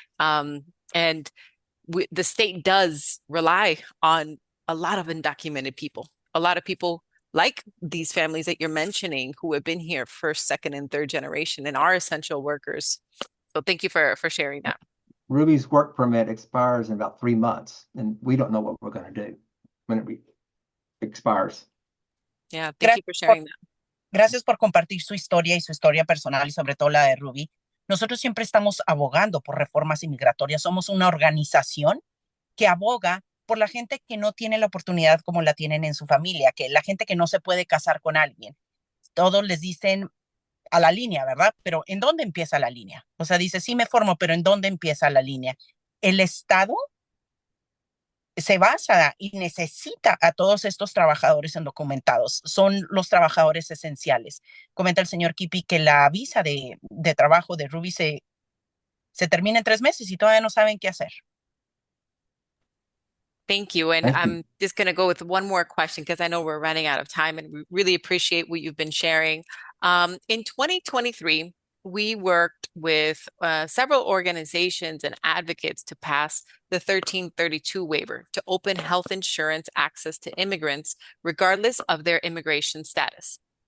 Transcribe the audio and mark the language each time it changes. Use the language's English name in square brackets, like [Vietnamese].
[English] And the state does rely on a lot of undocumented people, a lot of people like these families that you're mentioning who have been here first, second, and third generation and are essential workers. So thank you for sharing that. Ruby's work permit expires in about 3 months, and we don't know what we're going to do when it expires. Yeah, thank you for sharing that. [Spanish] Gracias por compartir su historia y su historia personal y sobre todo la de Ruby. Nosotros siempre estamos abogando por reformas inmigratorias. Somos una organización que aboga por la gente que no tiene la oportunidad como la tienen en su familia, que la gente que no se puede casar con alguien. Todos les dicen a la línea, ¿verdad? Pero ¿en dónde empieza la línea? O sea, dice, sí me formo, pero ¿en dónde empieza la línea? El Estado se basa y necesita a todos estos trabajadores indocumentados. Son los trabajadores esenciales. Comenta el señor Kiepe que la visa de trabajo de Ruby se termina en 3 meses y todavía no saben qué hacer. [English] Thank you. And Thank you. I'm just going to go with one more question because I know we're running out of time and we really appreciate what you've been sharing. In 2023, we worked with several organizations and advocates to pass the 1332 waiver to open health insurance access to immigrants, regardless of their immigration status.